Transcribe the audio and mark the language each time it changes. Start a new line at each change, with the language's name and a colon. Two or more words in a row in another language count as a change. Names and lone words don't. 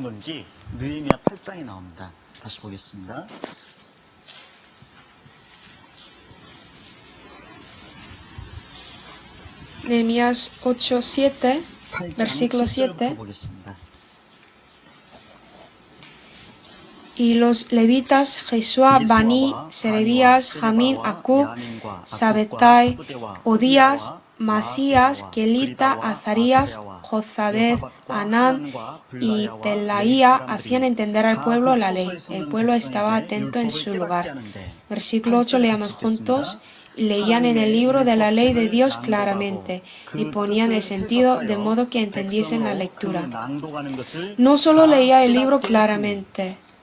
Spanish: Nehemías 8, 7, versículo 7. Y los levitas, Jesúa, Bani, Serebías, Jamín, Acub, Sabetai, Odías, Masías, Kelita, Azarías, Jozabed, Anán y Pelaía hacían entender al pueblo la ley. El pueblo estaba atento en su lugar. Versículo 8, leamos juntos. Leían en el libro de la ley de Dios claramente y ponían el sentido de modo que entendiesen la lectura. No solo leía el libro claramente.